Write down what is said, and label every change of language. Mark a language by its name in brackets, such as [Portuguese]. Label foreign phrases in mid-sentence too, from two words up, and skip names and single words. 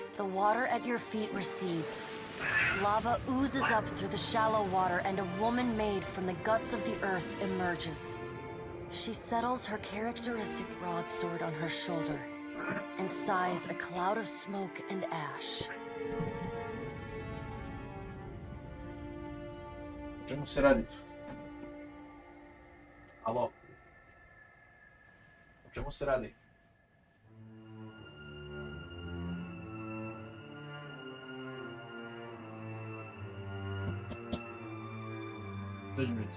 [English] The water at your feet recedes, Lava oozes up through the shallow water and a woman made from the guts of the earth emerges. She settles her characteristic broadsword on her shoulder and sighs a cloud of smoke and ash. [Croatian] O čemu se radi tu? Alo? O čemu se radi? Dođi, Brici.